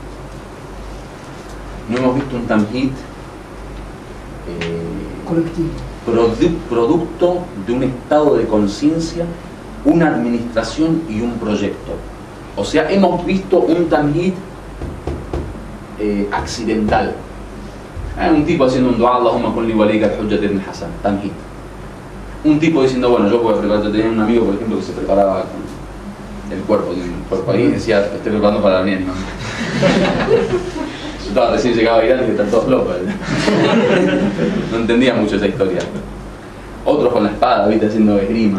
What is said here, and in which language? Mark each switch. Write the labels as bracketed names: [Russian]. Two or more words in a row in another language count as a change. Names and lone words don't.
[Spanish] No hemos visto un tamhid producto de un estado de conciencia, una administración y un proyecto. O sea, hemos visto un tamhid accidental. Un tipo haciendo un dua, [Arabic] اللهم كلي وليك الحجة ابن حسن, [Spanish] tamhid. Un tipo diciendo, bueno, yo voy a preparar. Yo tenía un amigo, por ejemplo, que se preparaba con el cuerpo, ahí, y decía, estoy preparando para la venida de mi mamá. Yo estaba recién llegado a Irán y están todos locos. No entendía mucho esa historia. Otros con la espada, viste, haciendo esgrima.